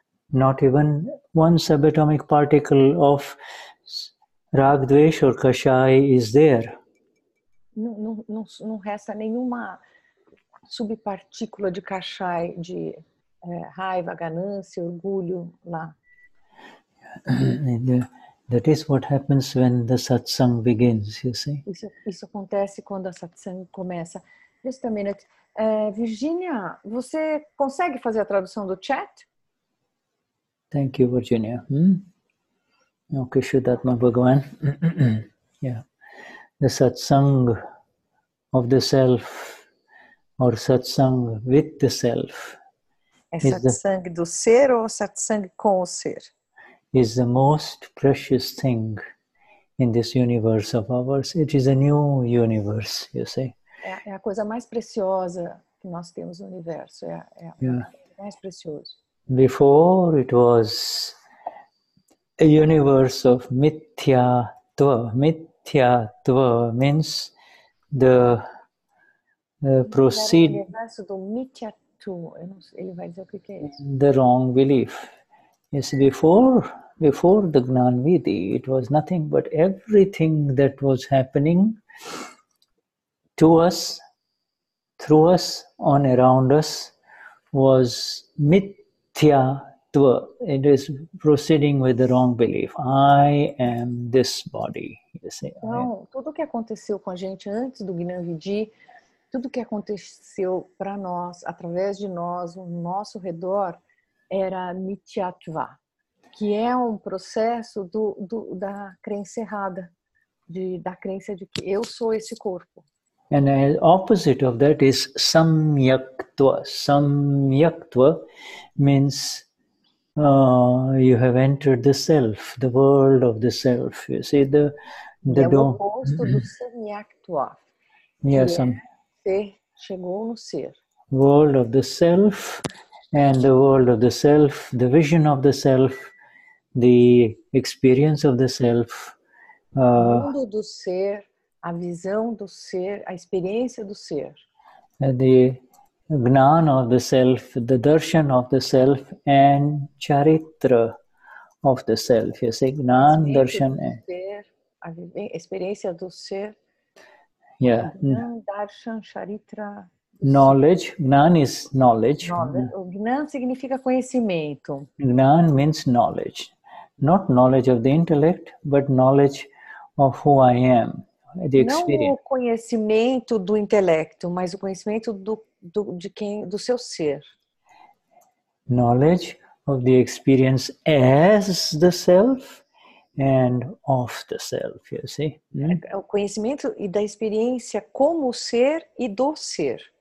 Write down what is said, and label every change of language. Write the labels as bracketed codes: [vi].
[en] Not even one subatomic particle of rag, dvesh or kashai is there. [pt] Não resta nenhuma subpartícula de Kashai, de raiva, ganância, orgulho lá. [en] That is what happens when the satsang begins, you see. [pt] Isso acontece quando a satsang começa. [en] Just a minute. [pt] Virginia, você consegue fazer a tradução do chat? [en] Thank you, Virginia. Okay, Shuddhatma Bhagavan. Yeah. The satsang of the self, or satsang with the self, [pt] É satsang do ser ou satsang com o ser? [en] Is the most precious thing in this universe of ours. It is a new universe, you see. [pt] É a coisa mais preciosa que nós temos no universo. É o mais precioso. [en] Before it was a universe of mithyatva. Mithyatva means the proceed. [pt] O universo do mithyatu. Ele vai dizer o que é isso. [en] The wrong belief. Yes, before the Gnan Vidhi, it was nothing but everything that was happening to us, through us, on around us, was mithyatva. It is proceeding with the wrong belief. I am this body. You see. [pt] Então, tudo o que aconteceu com a gente antes do Gnan Vidhi, tudo que aconteceu para nós, através de nós, no nosso redor, era mithyatva, que é um processo da crença errada, da crença de que eu sou esse corpo. [en] And the opposite of that is samyaktva. Samyaktva means you have entered the self, the world of the self. You see, the [pt] é o oposto do samyaktva, ser, chegou no ser. [en] World of the self, and the world of the self, the vision of the self, the experience of the self. [pt] O mundo do ser, a visão do ser, a experiência do ser. [en] The Gnan of the self, the darshan of the self, and charitra of the self. You say Gnan, darshan, [pt] a experiência do ser. [en] Yeah. Gnan, darshan, charitra. Knowledge. Gnan is knowledge. [pt] O Gnan significa conhecimento. [en] Gnan means knowledge. Not knowledge of the intellect, but knowledge of who I am. The experience. [pt] Não o conhecimento do intelecto, mas o conhecimento do seu ser. [en] Knowledge of the experience as the self and of the self, you see. [pt] É o conhecimento e da experiência como o ser e do ser.